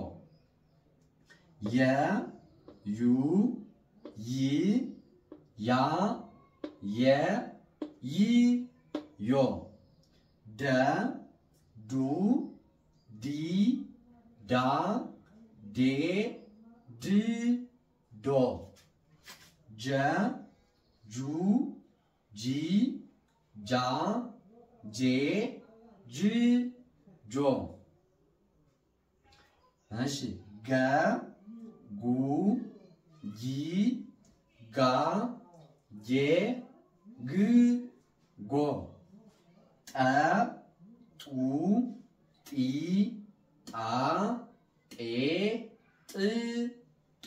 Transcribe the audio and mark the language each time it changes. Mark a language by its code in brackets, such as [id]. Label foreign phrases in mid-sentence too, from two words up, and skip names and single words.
[am] የ ዩ ይ ያ የ ይ ዮ ደ ዱ ዲ ዳ ዴ ድ ዶ ጀ ጁ ጂ ጃ ጄ ጅ ጆ እሺ ገ ጉ ጊ ጋ ጌ ግ ጎ ጠ ጡ ጢ ጣ ጤ ጥ ጦ